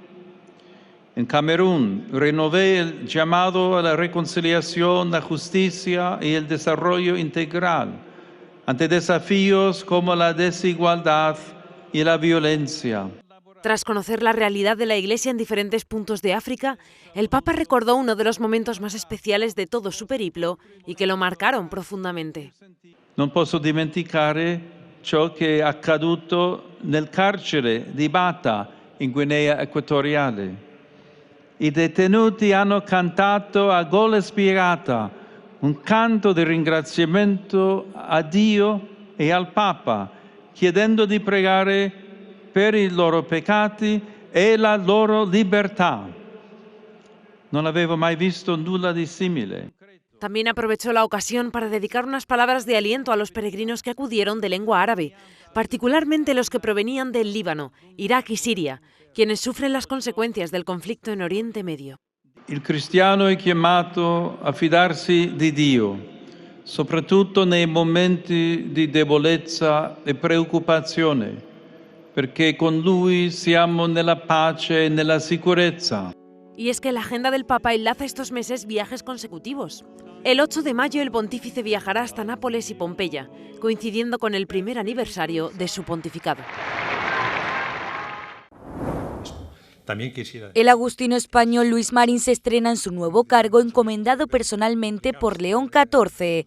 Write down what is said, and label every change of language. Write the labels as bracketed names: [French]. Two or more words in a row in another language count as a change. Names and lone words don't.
[Spanish] En Camerún, renové el llamado a la reconciliación, la justicia y el desarrollo integral ante desafíos como la desigualdad y la violencia. Tras conocer la realidad de la Iglesia en diferentes puntos de África, el Papa recordó uno de los momentos más especiales de todo su periplo y que lo marcaron profondamente. [Italian] Non posso dimenticare ciò che è accaduto nel carcere di Bata, in Guinea Equatoriale. I detenuti hanno cantato a gola spiegata un canto di ringraziamento a Dio e al Papa, chiedendo di pregare per i loro peccati e la loro libertà. Non avevo mai visto nulla di simile. [Spanish] También aprovechó la ocasión para dedicar unas palabras de aliento a los peregrinos que acudieron de lengua árabe, particularmente los que provenían del Líbano, Irak y Siria, quienes sufren las consecuencias del conflicto en Oriente Medio. [Italian] Il cristiano è chiamato a fidarsi di Dio, soprattutto nei momenti di debolezza e preoccupazione, perché con Lui siamo nella pace e nella sicurezza. [Spanish] Y es que la agenda del Papa enlaza estos meses viajes consecutivos. El 8 de mayo el pontífice viajará hasta Nápoles y Pompeya, coincidiendo con el primer aniversario de su pontificado. El agustino español Luis Marín se estrena en su nuevo cargo encomendado personalmente por León XIV.